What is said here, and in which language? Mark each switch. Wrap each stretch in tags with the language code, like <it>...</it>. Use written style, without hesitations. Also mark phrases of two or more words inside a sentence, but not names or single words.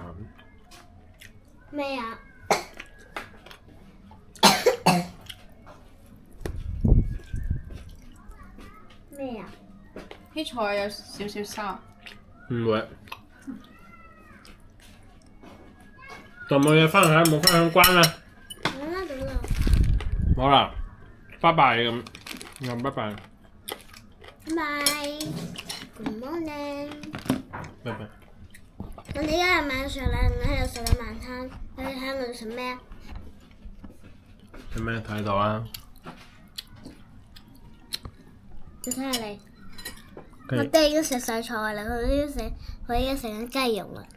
<yue>咩啊？咩啊？啲菜有少少沙。唔會。仲冇嘢分享，冇分享關啦。到啦。好啦，拜拜咁，咁拜拜。</yue> <en>Bye. Good morning.</en> <yue>拜拜。我哋而家係晚上啦，我喺度食緊晚餐。你哋睇我哋食咩啊？食咩睇到啊？你睇下你。我爹已經食晒菜啦，佢已經食緊雞肉啦。</yue>